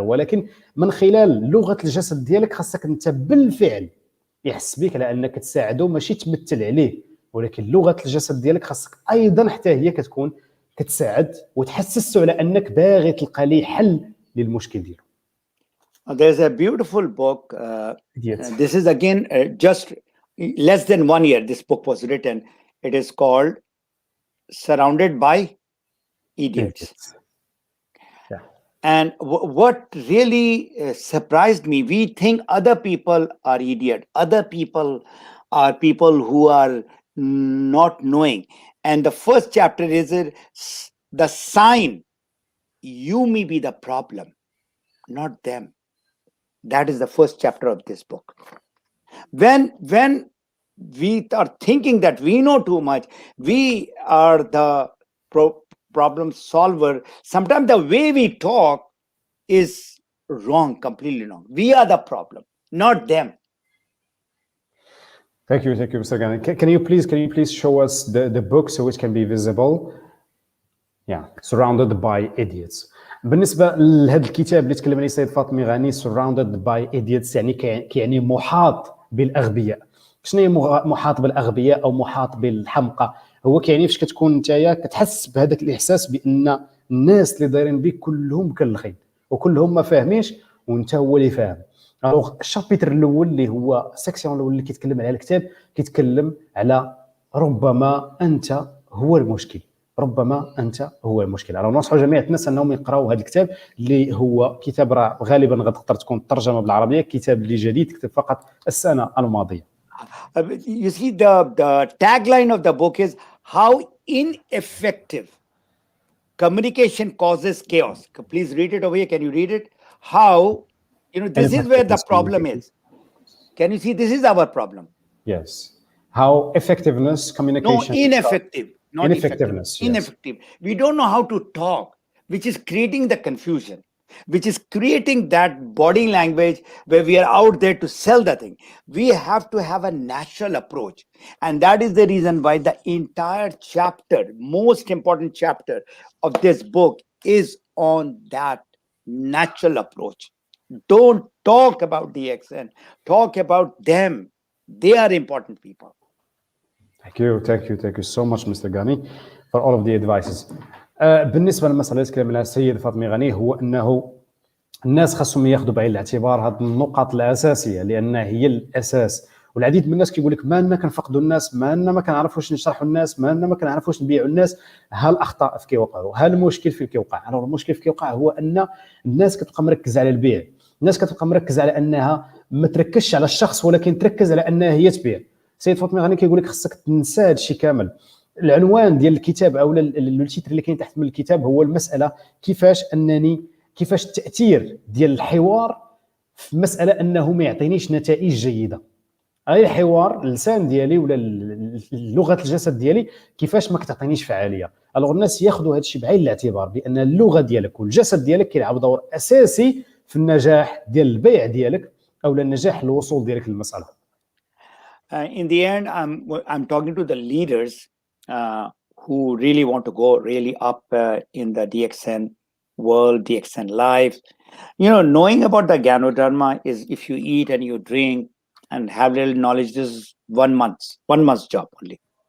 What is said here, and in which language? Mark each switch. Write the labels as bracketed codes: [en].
[ar] ولكن من خلال لغه الجسد ديالك خاصك انت بالفعل يحس بك على انك تساعده، ماشي تمثل عليه، ولكن لغه الجسد ديالك خاصك ايضا حتى هي كتكون كتساعد وتحسسه على انك باغي تلقى ليه حل للمشكل ديالو. [en] There's a beautiful book. This is again just less than 1 year. This book was written. It is called Surrounded by Idiots. Yeah. And what really surprised me, we think other people are idiots. Other people are people who are not knowing. And the first chapter is the sign you may be the problem, not them. That is the first chapter of this book. When we are thinking that we know too much, we are the problem solver. Sometimes the way we talk is wrong, completely wrong. We are the problem, not them. Thank you, Mr. Ghani. Can you please show us the book so it can be visible? Yeah, Surrounded by Idiots. [ar] بالنسبه لهذا الكتاب اللي تكلم عليه السيد فاطمي غني Surrounded by Idiots، يعني كيعني محاط بالاغبياء. شنو هي محاط بالاغبياء او محاط بالحمقى؟ هو كيعني فاش كتكون نتايا كتحس بهذاك الاحساس بان الناس اللي دايرين بك كلهم كالخيط وكلهم ما فاهمينش وانت هو اللي فاهم. الوغ الشابيتر الاول اللي هو السيكسيون الاول اللي كيتكلم على الكتاب كيتكلم على ربما انت هو المشكل. انا ننصح جميع الناس انهم يقراوا هذا الكتاب اللي هو كتاب راه غالبا غتقدر تكون ترجمه بالعربيه، كتاب اللي جديد كتب فقط السنه الماضيه. [en] You see, the tagline of the book is how ineffective communication causes chaos. Please read it over here. Can you read it? How, this is where the problem is. Can you see? This is our problem. Yes. How effectiveness communication. No, ineffective. Not Ineffectiveness. Ineffective. We don't know how to talk, which is creating the confusion, which is creating that body language where we are out there to sell the thing. We have to have a natural approach. And that is the reason why the entire chapter, most important chapter of this book is on that natural approach. Don't talk about Dxn. Talk about them. They are important people. Thank you so much, Mr. Ghani, for all of the advices. [ar] بالنسبه للمساله اللي تكلم عليها السيد فاطمي غني، هو انه الناس خاصهم ياخذوا بعين الاعتبار هذه النقط الاساسيه لانها هي الاساس. والعديد من الناس كيقول لك ما لنا كنفقدوا الناس، ما لنا ما كنعرفوش نشرحوا الناس، ما لنا ما كنعرفوش نبيعوا الناس. ها الاخطاء في كيوقعوا، ها المشكل في كيوقع. المشكل في كيوقع هو ان الناس كتبقى مركزه على البيع، الناس كتبقى مركزه على انها ما تركزش على الشخص ولكن تركز على انها هي تبيع. سيد فاطمي غني كيقول لك خصك تنسى هذا الشيء كامل. العنوان ديال الكتاب او التيتر اللي كاين تحت من الكتاب هو المساله كيفاش التاثير ديال الحوار في مساله انه ما يعطينيش نتائج جيده. غير الحوار اللسان ديالي ولا لغه الجسد ديالي كيفاش ما كتعطينيش فعاليه. الوغ الناس ياخذوا هذا الشيء بعين الاعتبار بان اللغه ديالك والجسد ديالك كيلعب دور اساسي في النجاح ديال البيع ديالك او النجاح الوصول ديالك للمساله. [en] in the end, I'm talking to the leaders who really want to go really up in the Dxn world, Dxn life. Knowing about the Ganoderma is, if you eat and you drink and have little knowledge, this is 1 month's job only.